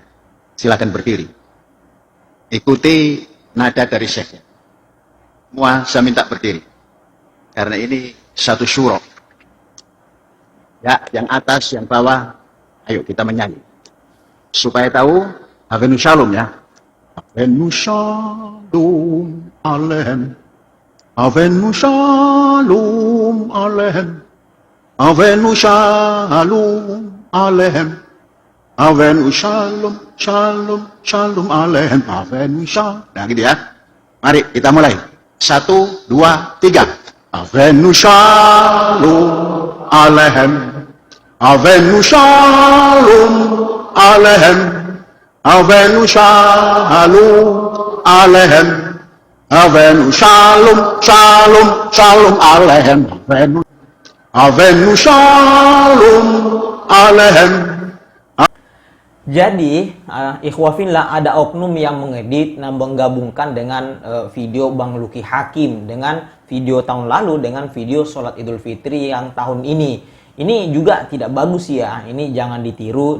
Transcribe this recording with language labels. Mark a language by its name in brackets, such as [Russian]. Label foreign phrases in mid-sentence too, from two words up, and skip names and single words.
[Indonesian] Silakan berdiri. Ikuti nada dari Syekh. Semua saya minta berdiri. Karena ini satu syuro. Ya, yang atas, yang bawah, ayo kita menyanyi. Supaya tahu, [Hebrew] הבאנו שלום [Indonesian] ya. [Hebrew] הבאנו שלום עליכם. הבאנו שלום עליכם. הבאנו שלום עליכם. הבאנו שלום, שלום, שלום עליכם, הבאנו שלום. [Indonesian] Nah gitu ya. Mari kita mulai. 1, 2, 3. [Hebrew] הבאנו שלום עליכם. הבאנו שלום עליכם. הבאנו שלום עליכם. הבאנו שלום, שלום, שלום עליכם. הבאנו שלום עליכם. [Indonesian] Jadi, ikhwafillah, ada oknum yang mengedit dan menggabungkan dengan video Bang Lucky Hakim dengan video tahun lalu dengan video sholat Idul Fitri yang tahun ini. Ini juga tidak bagus ya, ini jangan ditiru.